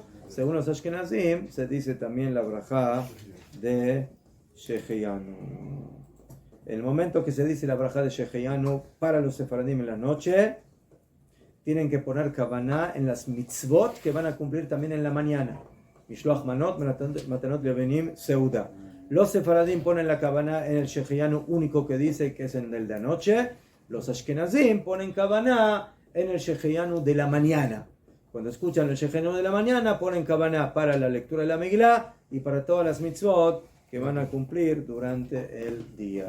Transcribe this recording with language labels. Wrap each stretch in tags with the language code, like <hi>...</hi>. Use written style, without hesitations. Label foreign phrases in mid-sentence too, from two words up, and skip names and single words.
<es>Según los Ashkenazim se dice también la brajá de Sheheyanu. El momento que se dice la brajá de Sheheyanu para los Sefaradim en la noche, tienen que poner kavaná en las mitzvot que van a cumplir también en la mañana.</es> <he>משלוח מנות, מתנות לבנים, סעודה.</he> <es>Los Sefaradim ponen la kavaná en el Sheheyanu único que dice que es en el de anoche. Los Ashkenazim ponen kavaná en el Sheheyanu de la mañana. Cuando escuchan el Sheheyanu de la mañana, ponen kavaná para la lectura de la Megilá y para todas las mitzvot que van a cumplir durante el día.</es>